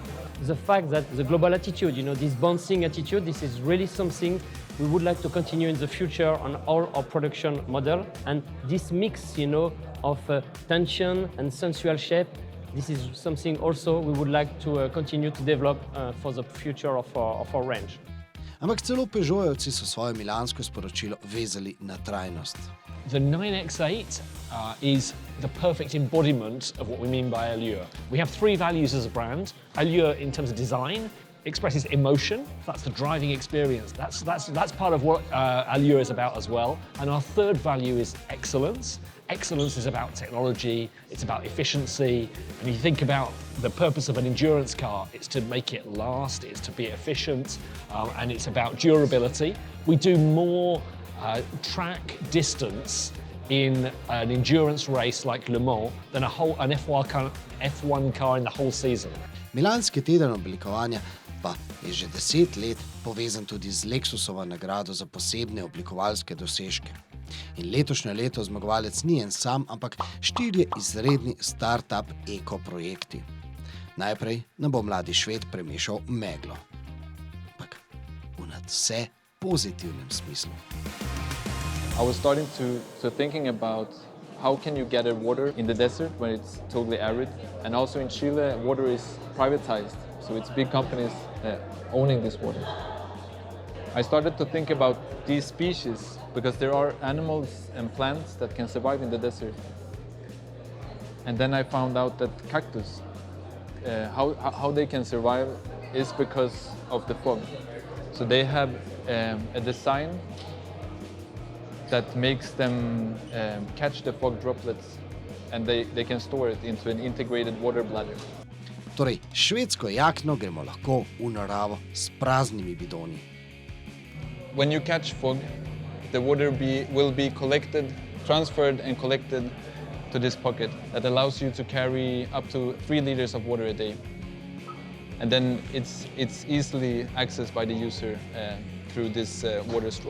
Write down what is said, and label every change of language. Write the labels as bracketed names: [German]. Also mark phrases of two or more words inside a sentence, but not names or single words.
[English] The fact that the global attitude, this bouncing attitude, this is really something we would like to continue in the future on all our production model. And this mix, of tension and sensual shape, this is something also we would like to continue to develop for the future of our range. [Slovenian] Ampak celo Peugeotovci so svoje milansko sporočilo vezali na trajnost. [English] The 9X8 is the perfect embodiment of what we mean by allure. We have 3 values as a brand. Allure in terms of design expresses emotion. That's the driving experience. That's part of what allure is about as well. And our 3rd value is excellence. Excellence is about technology, it's about efficiency. And you think about the purpose of an endurance car, it's to make it last, it's to be efficient, and it's about durability. We do more track distance in an endurance race like Le Mans than an F1 car in the whole season. [Slovenian] Milanski teden oblikovanja pa je že 10 let povezan tudi z Lexusovo nagrado za posebne oblikovalske dosežke. In letošnje leto zmagovalec ni en sam, ampak 4 izredni start-up eko-projekti. Najprej nam bo mladi Šved premešal meglo. Ampak v nadvse pozitivnem smislu. [English] I was starting to thinking about how can you gather water in the desert when it's totally arid. And also in Chile, water is privatized, so it's big companies owning this water. I started to think about these species because there are animals and plants that can survive in the desert. And then I found out that cactus, how they can survive is because of the fog. So they have a design that makes them catch the fog droplets and they can store it into an integrated water bladder. [Slovenian] Torej, švedsko jakno gremo lahko v naravo s praznimi bidoni. [English] When you catch fog, the water will be collected, transferred and collected to this pocket that allows you to carry up to 3 liters of water a day. And then it's easily accessed by the user through this water straw.